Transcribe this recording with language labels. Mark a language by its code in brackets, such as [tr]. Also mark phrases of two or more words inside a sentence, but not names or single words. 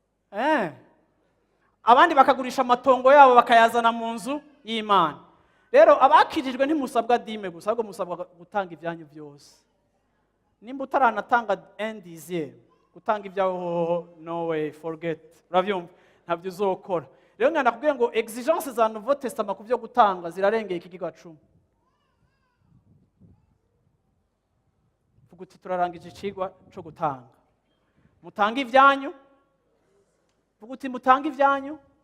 [rn] Eh. Abandi bakagurisha amatongo yabo bakayazana mu nzu y'Imana. Rero abakirijwe ntimusabwa dime gusa, ahubwo musabwa gutanga ibyanyu byose. Nimba utaranatanga [fr] un dixième, [rn] gutanga ibyawe hoho, [en] no way, forget. [rn] Urabyumva? Ntabyo uzokora. Rero ngana kubwira ngo exigence za Nouveau Testament ku byo gutanga zirarengeye iki giga cumi. Vuga uti, "Turarangije icigwa co gutanga." Mutange ibyanyu. Vuga uti, "Mutange ibyanyu."